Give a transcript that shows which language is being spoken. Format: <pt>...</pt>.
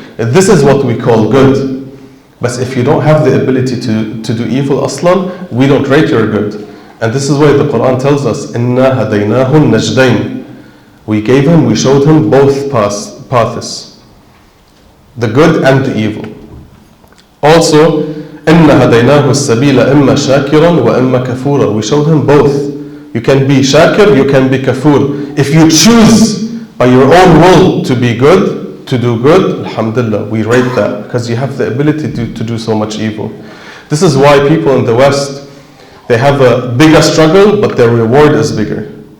<en>This is what we call good. But if you don't have the ability to do evil, aslan, we don't rate your good. And this is why the Quran tells us, إِنَّا هَدَيْنَاهُ النَّجْدَيْنِ. We showed him both paths, the good and the evil.</en> <ar>Also, إِنَّا هَدَيْنَاهُ السَّبِيلَ إِمَّا شَاكِرًا وَإِمَّا كَفُورًا. We showed him both.</ar> <en>You can be shakir, you can be kafur. If you choose by your own will to be good, to do good, alhamdulillah, we rate that, because you have the ability to do so much evil. This is why people in the West, they have a bigger struggle, but their reward is bigger.</en>